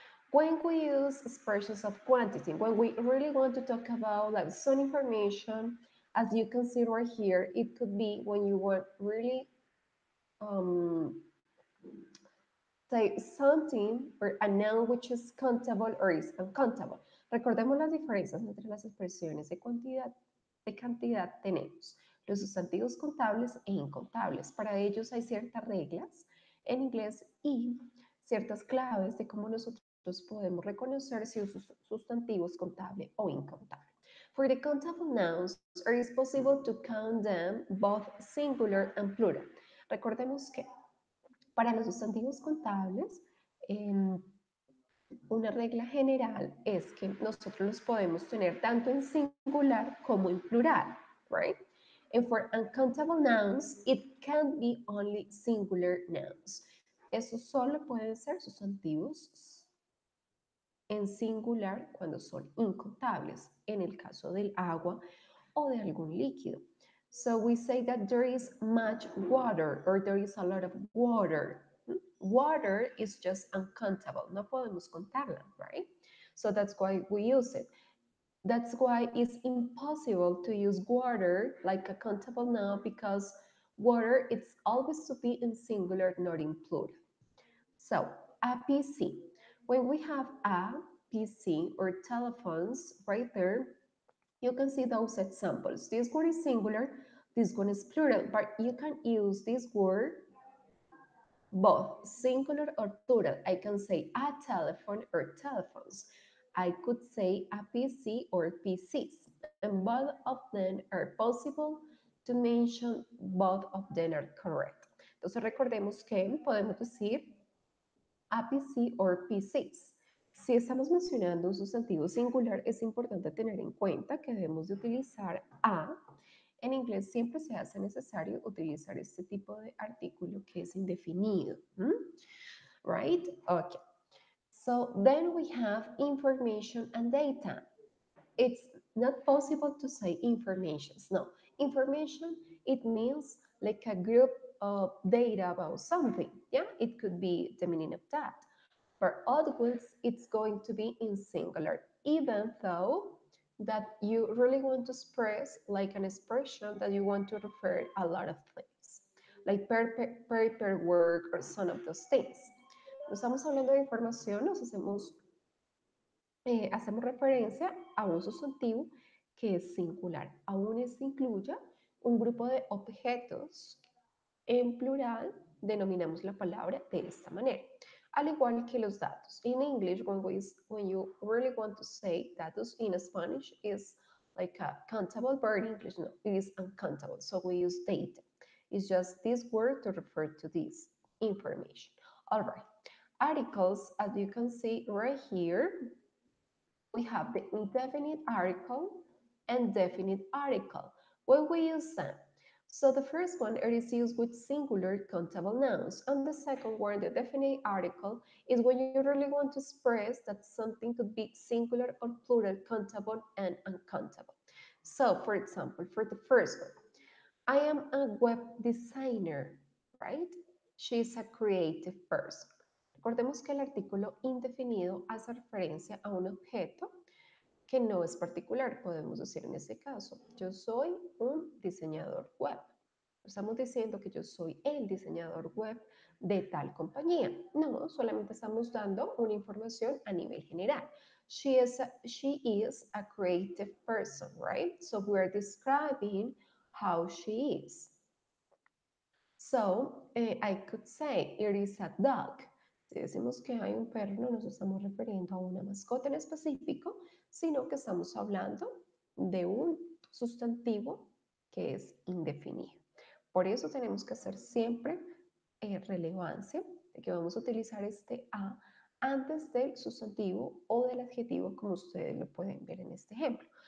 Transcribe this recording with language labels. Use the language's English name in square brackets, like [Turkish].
[English] When we use expressions of quantity, when we really want to talk about like some information, as you can see right here, it could be when you want really um, say something or a noun which is countable or is uncountable. [Spanish] Recordemos las diferencias entre las expresiones de cantidad tenemos los sustantivos contables e incontables. Para ellos hay ciertas reglas en inglés y ciertas claves de cómo nosotros podemos reconocer si un sustantivo es contable o incontable. [English] For the countable nouns, it is possible to count them both singular and plural. [Spanish] Recordemos que para los sustantivos contables, una regla general es que nosotros los podemos tener tanto en singular como en plural, right? [English] And for uncountable nouns, it can be only singular nouns. [Spanish] Esos solo pueden ser sustantivos en singular cuando son incontables, en el caso del agua o de algún líquido. [English] So we say that there is much water or there is a lot of water. Water is just uncountable. [Spanish] No podemos contarla, [English] right? So that's why we use it. That's why it's impossible to use water like a countable noun because water it's always to be in singular, not in plural. So a PC. When we have a PC or telephones right there, you can see those examples. This one is singular, this one is plural, but you can use this word both singular or plural. I can say a telephone or telephones. I could say a PC or PCs, and both of them are possible to mention, both of them are correct. [Spanish] Entonces recordemos que podemos decir [English] a PC or PCs. [Spanish] Si estamos mencionando un sustantivo singular, es importante tener en cuenta que debemos de utilizar a. En inglés siempre se hace necesario utilizar este tipo de artículo que es indefinido. [English] Right? Okay. So then we have information and data. It's Not possible to say informations. No, information, it means like a group of data about something. Yeah, it could be the meaning of that. For outwards, it's going to be in singular, even though that you really want to express like an expression that you want to refer a lot of things, like paperwork or some of those things. [Spanish] No estamos hablando de información, hacemos referencia a un sustantivo que es singular. Aún se incluya un grupo de objetos en plural, denominamos la palabra de esta manera. Al igual que los datos. [English] In English, when you really want to say datos in Spanish, is like a countable, but in English, no, it is uncountable. So we use data. It's just this word to refer to this information. All right. Articles, as you can see right here, we have the indefinite article and definite article. When we use them, so the first one, it is used with singular countable nouns, and the second one, the definite article, is when you really want to express that something could be singular or plural, countable and uncountable. So, for example, for the first one, I am a web designer, right? She is a creative person. [Spanish] Recordemos que el artículo indefinido hace referencia a un objeto que no es particular. Podemos decir en este caso, yo soy un diseñador web. Estamos diciendo que yo soy el diseñador web de tal compañía. No, solamente estamos dando una información a nivel general. [English] She is a creative person, right? So we're describing how she is. So, I could say it is a dog. [Spanish] Si decimos que hay un perro, no nos estamos refiriendo a una mascota en específico, sino que estamos hablando de un sustantivo que es indefinido. Por eso tenemos que hacer siempre relevancia de que vamos a utilizar este a antes del sustantivo o del adjetivo, como ustedes lo pueden ver en este ejemplo.